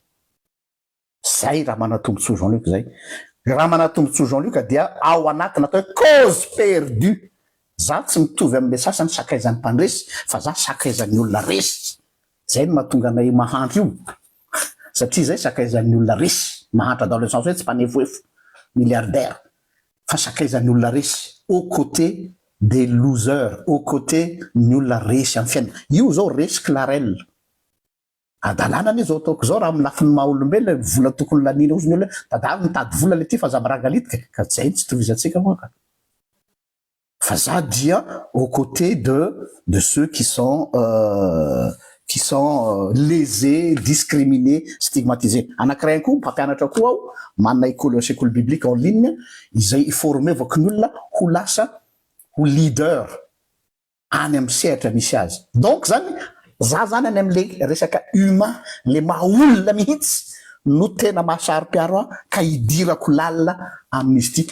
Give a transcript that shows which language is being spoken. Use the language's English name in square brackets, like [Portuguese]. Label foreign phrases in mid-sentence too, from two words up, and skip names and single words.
[Malagasy] Zay raha manatombontso Jean-Luc zay. Raha manatombontso Jean-Luc dia ao anatiny atao hoe [French] cause perdue. [Malagasy] Za tsy mitovy amin'le sasany sakaizan'ny mpandresy fa za sakaizan'ny olona resy. Zay no mahatonga anay mahantra io. Satria zay sakaizan'ny olona resy. Mahantra [French] dans le sens [Malagasy] hoe tsy mpanefoefo milliardaire fa sakaizan'ny olona resy [French] aux côtés des losers, aux côtés [Malagasy] ny olona resy amin'ny fiainana. Io zao resy Clarel. Adalana ny zao ataoko zao raha amin'ny lafiny maha olombelona vola tokony lanina ozy ny olona tadavy mitady vola le ty fa za mirangalitika ka zay tsy tovizatsika moa ka. Fa za dia [French] aux côtés de ceux qui sont lésés, discriminés, stigmatisés. [Malagasy] Anankiray koa mpampianatra koa aho manana sekoly [French] biblique en ligne [Malagasy] izay iforme vako ny olona ho lasa ho leader any amin'ny sehatra misy azy. Donc zany za zany any amin'le resaka humain le maha olona mihitsy no tena mahasaro-piaro ka hidirako lalina amin'izy ty.